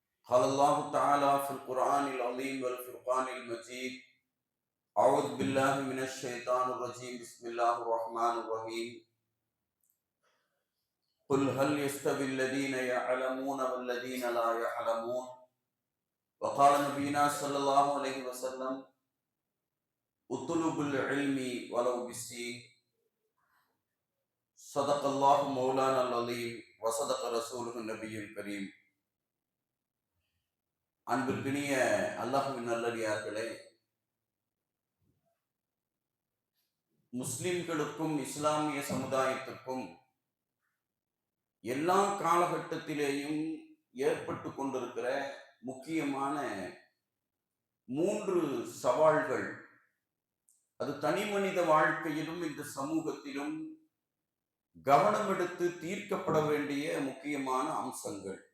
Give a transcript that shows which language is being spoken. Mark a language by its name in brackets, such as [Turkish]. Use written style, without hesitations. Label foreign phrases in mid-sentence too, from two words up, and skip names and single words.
[Arabic] قال الله تعالى في القرآن العظيم والفرقان المجيد أعوذ بالله من الشيطان الرجيم بسم الله الرحمن الرحيم قل هل يستوي الذين يعلمون والذين لا يعلمون وقال نبينا صلى الله عليه وسلم اطلبوا العلم ولو بالسين صدق الله مولانا العظيم وصدق رسوله النبي الكريم. [Tamil] அன்பிற்கினிய அல்லாஹ்வின் நல்லடியார்களே, முஸ்லிம்களுக்கும் இஸ்லாமிய சமுதாயத்திற்கும் எல்லா காலகட்டத்திலேயும் ஏற்பட்டு கொண்டிருக்கிற முக்கியமான 3 சவால்கள், அது தனி மனித வாழ்க்கையிலும் இந்த சமூகத்திலும் கவனம் எடுத்து தீர்க்கப்பட வேண்டிய முக்கியமான அம்சங்கள்.